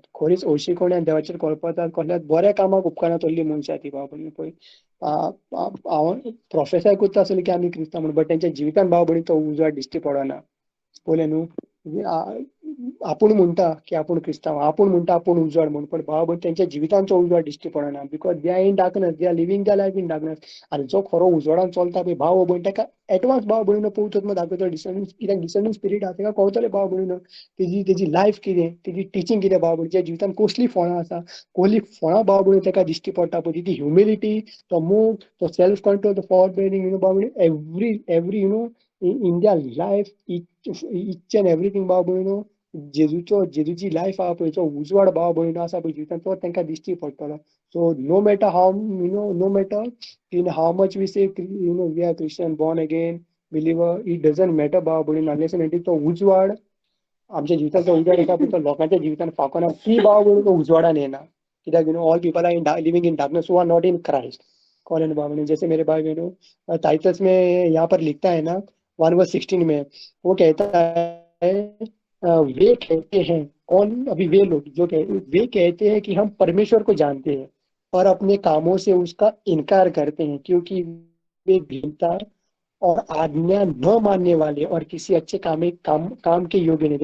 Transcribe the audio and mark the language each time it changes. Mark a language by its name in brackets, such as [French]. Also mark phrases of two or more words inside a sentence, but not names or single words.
[Konkani] खरीच हळशिकोणी आनी देवाचेर करपतात, कसल्याच बऱ्या कामाक उपकारना तसली मनशां ती भाव भयणीनो। पळय हांव प्रोफेसाय करता आसतलें की आमी क्रिस्तांव म्हणून, बट तेंच्या जिवितान भाव भयणीनो तो उजवाड दिश्टी पडना। पळयलें न्हू, आपूण म्हणटा की आपूण क्रिस्तांव, आपूण म्हणटा आपूण उजवाड म्हणून, पण भाव भयण तेंच्या जिवितांचो उजवाड दिश्टी पडना, [English] Because they are in darkness, they are living their life in darkness. [Konkani] आनी जो खरो उजवाडान चलता पळय भाव भयण ताका एडवान्स भाव भयणीनो पवित्र आत्मा दाखयतलो, कित्याक [English] discerning spirit [Konkani] आहा ताका कळटलें भाव भयणीनो तेजी लायफ कितें, तेजी टिचींग कितें, भाव भयणीच्या जिवितान कसलीं फळां आसा, कसलीं फळां भाव भयणीनो ताका दिश्टी पडटा पळय ती ह्युमिलिटी, तो मोग, तो [English] self control, [Konkani] तो फॉर बेअरिंग, भाव भयणीनो [English] every in their life, each and everything [Konkani] भाव भयणीनो जेजूची लायफ आहा पळय, जो उजवाड भाव भयणीनो आसा पळय जिवितान, तो तांकां दिश्टी पडटलो। [English] So no matter how no matter in how much we say we are Christian, born again, [Konkani] बिलिव्हर, [English] it doesn't matter [Konkani] भाव भयणीनो, [English] unless and until [Konkani] तो उजवाड आमच्या जिविताचो उजवाड येता पळय तो लोकांच्या जिवितान फावकना, ती भाव भयणीनो उजवाडान येना। [English] कित्याक all people are living in darkness, who are not in Christ. [Hindi] कॉलेज भाव बहनों, जैसे मेरे भाई बहनों टाइटस में यहाँ पर लिखता है ना 1 वर्स 16 में, वो कहता है वे कहते हैं, कौन? अभी वे लोग जो वे कहते हैं कि हम परमेश्वर को जानते हैं और अपने कामों से उसका इनकार करते हैं, क्योंकि वे घृणा और आज्ञा न मानने वाले और किसी अच्छे काम के योग्य नहीं।